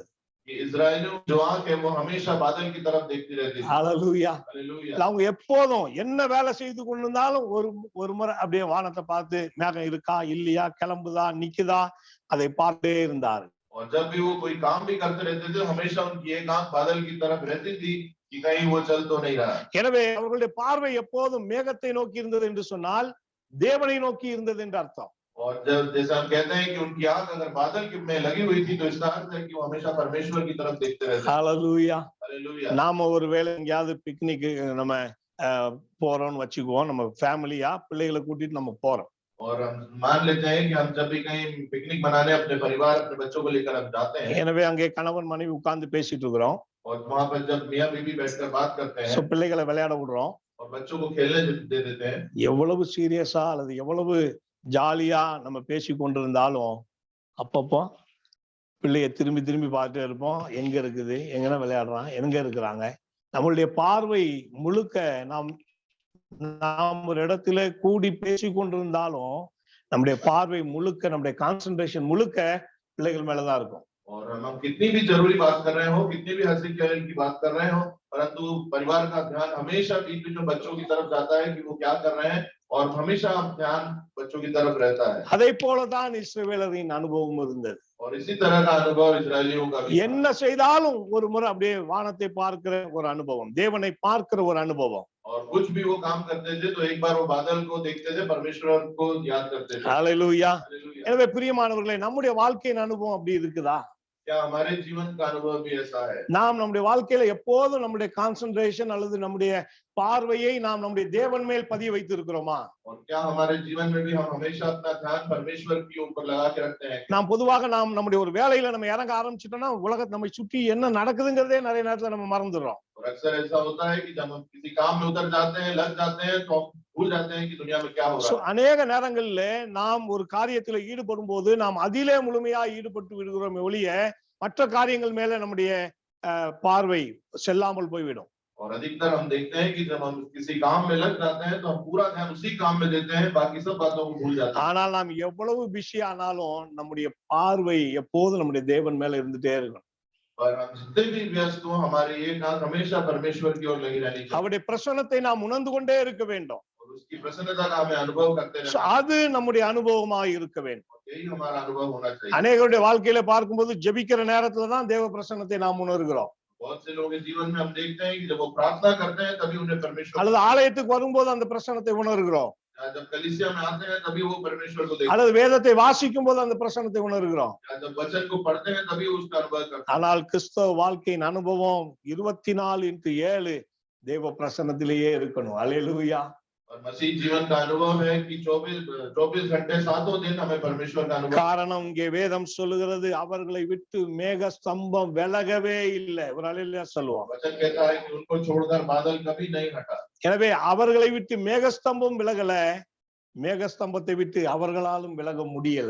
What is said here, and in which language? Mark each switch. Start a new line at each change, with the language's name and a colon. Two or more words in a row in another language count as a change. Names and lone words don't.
Hindi: कि इजरायलियों जो आंख है वो हमेशा बादल की तरफ देखती रहती थी।
Tamil: ஹல்லேலூயா.
Hindi: हालेलुया।
Tamil: அவங்க எப்போதும் என்ன வேலை செய்து கொண்டிருந்தாலும் ஒரு முறை அப்படியே வானத்தை பார்த்து மேகம் இருக்கா இல்லையா, கிளம்புதா நிக்குதா, அதை பார்த்தே இருந்தார்.
Hindi: और जब भी वो कोई काम भी करते रहते थे हमेशा उनकी एक आंख बादल की तरफ रहती थी कि कहीं वो चल तो नहीं रहा।
Tamil: எனவே அவர்களுடைய பார்வை எப்போதும் மேகத்தை நோக்கி இருந்தது என்று சொன்னால் தேவனை நோக்கி இருந்தது என்று அர்த்தம்.
Hindi: और जब जैसे हम कहते हैं कि उनकी आंख अगर बादल में लगी हुई थी तो इसका अर्थ है कि वो हमेशा परमेश्वर की तरफ देखते रहते।
Tamil: ஹல்லேலூயா.
Hindi: हालेलुया।
Tamil: நாம ஒருவேளை எங்கேயாவது பிக்னிக் நம்ம போறோம்னு வச்சுக்குவோம், நம்ம ஃபேமிலியா பிள்ளைகளை கூட்டிட்டு நம்ம போறோம்.
Hindi: और हम मान लेते हैं कि हम जब भी कहीं पिकनिक मनाने अपने परिवार अपने बच्चों को लेकर हम जाते हैं,
Tamil: எனவே அங்கே கணவன் மனைவி உட்கார்ந்து பேசிட்டு இருக்கிறோம்.
Hindi: और वहां पर जब मियां बीवी बैठकर बात करते
Tamil: சோ
Hindi: हैं
Tamil: பிள்ளைகளை விளையாட விடுறோம்.
Hindi: और बच्चों को खेलने दे देते हैं,
Tamil: எவ்வளவு சீரியஸா அல்லது எவ்வளவு ஜாலியா நம்ம பேசி கொண்டிருந்தாலும் அப்பப்போ பிள்ளைய திரும்பி திரும்பி பார்த்துட்டே இருப்போம். எங்க இருக்குது, எங்கன்னா விளையாடுறான், எங்க இருக்கிறாங்க. நம்மளுடைய பார்வை முழுக்க நாம் ஒரு இடத்துல கூடி பேசி கொண்டிருந்தாலும் நம்முடைய பார்வை முழுக்க, நம்முடைய கான்சென்ட்ரேஷன் முழுக்க பிள்ளைகள் மேலதான் இருக்கும்.
Hindi: और हम कितनी भी जरूरी बात कर रहे हो, कितनी भी हंसी खेल की बात कर रहे हो, परंतु परिवार का ध्यान हमेशा बीच बीच में बच्चों की तरफ जाता है कि वो क्या कर रहे हैं, और हमेशा ध्यान बच्चों की तरफ रहता है।
Tamil: அதை போலதான் இஸ்ரவேலரின் அனுபவம் இருந்தது.
Hindi: और इसी तरह का अनुभव इजरायलियों का भी था।
Tamil: என்ன செய்தாலும் ஒரு முறை அப்படியே வானத்தை பார்க்கிற ஒரு அனுபவம், தேவனை பார்க்கிற ஒரு அனுபவம்.
Hindi: और कुछ भी वो काम करते थे तो एक बार वो बादल को देखते थे, परमेश्वर को याद करते थे।
Tamil: ஹல்லேலூயா.
Hindi: हालेलुया।
Tamil: எனவே பிரியமானவர்களே, நம்முடைய வாழ்க்கையின் அனுபவம் அப்படி இருக்குதா?
Hindi: क्या हमारे जीवन का अनुभव भी ऐसा है?
Tamil: நாம் நம்முடைய வாழ்க்கையில எப்போதும் நம்முடைய கான்சென்ட்ரேஷன் அல்லது நம்முடைய பார்வையை நாம் நம்முடைய தேவன் மேல் பதிய வைத்து இருக்கிறோமா?
Hindi: और क्या हमारे जीवन में भी हम हमेशा अपना ध्यान परमेश्वर के ऊपर लगा के रखते हैं?
Tamil: நாம் பொதுவாக நம்முடைய ஒரு வேலையில நம்ம இறங்க ஆரம்பிச்சிட்டோம்னா உலகத்தை நம்மை சுற்றி என்ன நடக்குதுங்கிறதே நிறைய நேரத்துல நம்ம மறந்துடுறோம்.
Hindi: और अक्सर ऐसा होता है कि जब हम किसी काम में उतर जाते हैं, लग जाते हैं, तो हम भूल जाते हैं कि दुनिया में क्या हो
Tamil: சோ
Hindi: रहा है।
Tamil: அநேக நேரங்கள்ல நாம் ஒரு காரியத்துல ஈடுபடும் போது நாம் அதிலே முழுமையா ஈடுபட்டு விடுகிறோம் ஒழிய மற்ற காரியங்கள் மேல நம்முடைய பார்வை செல்லாமல் போய்விடும்.
Hindi: और अधिकतर हम देखते हैं कि जब हम किसी काम में लग जाते हैं तो हम पूरा ध्यान उसी काम में देते हैं, बाकी सब बातों को भूल जाते हैं।
Tamil: ஆனால் நாம் எவ்வளவு பிஸி ஆனாலும் நம்முடைய பார்வை எப்போதும் நம்முடைய தேவன் மேல இருந்துட்டே இருக்கும்.
Hindi: पर हम जितने भी व्यस्त हो, हमारी एक आंख हमेशा परमेश्वर की ओर लगी रहनी चाहिए
Tamil: அவருடைய பிரசன்னத்தை நாம் உணர்ந்து கொண்டே இருக்க வேண்டும்.
Hindi: और उसकी प्रसन्नता का हमें अनुभव करते
Tamil: சோ
Hindi: रहना
Tamil: அது நம்முடைய அனுபவமாக இருக்க வேண்டும்.
Hindi: चाहिए। यही हमारा अनुभव होना चाहिए।
Tamil: அநேகருடைய வாழ்க்கையில பார்க்கும்போது ஜெபிக்கிற நேரத்துல தான் தேவ பிரசன்னத்தை நாம் உணர்கிறோம்.
Hindi: बहुत से लोगों के जीवन में हम देखते हैं कि जब वो प्रार्थना करते हैं तभी उन्हें परमेश्वर,
Tamil: அல்லது ஆலயத்துக்கு வரும்போது அந்த பிரசன்னத்தை உணர்கிறோம்.
Hindi: जब कलीसिया में आते हैं तभी वो परमेश्वर को देखते हैं,
Tamil: அல்லது வேதத்தை வாசிக்கும் போது அந்த பிரசன்னத்தை உணர்கிறோம்.
Hindi: जब वचन को पढ़ते हैं तभी उसका अनुभव करते हैं।
Tamil: ஆனால் கிறிஸ்தவ வாழ்க்கையின் அனுபவம் 24x7 தேவ பிரசன்னத்திலேயே இருக்கணும். அல்லேலூயா.
Hindi: और मसीह जीवन का अनुभव है कि 24 घंटे 7 दिन हमें परमेश्वर का अनुभव।
Tamil: காரணம் இங்கே வேதம் சொல்லுகிறது அவர்களை விட்டு மேக ஸ்தம்பம் விலகவே இல்லை. ஒரு அல்லேலூயா சொல்லுவோம்.
Hindi: वचन कहता है कि उनको छोड़कर बादल कभी नहीं हटा।
Tamil: எனவே அவர்களை விட்டு மேகஸ்தம்பம் விலகல, மேகஸ்தம்பத்தை விட்டு அவர்களாலும் விலக முடியல.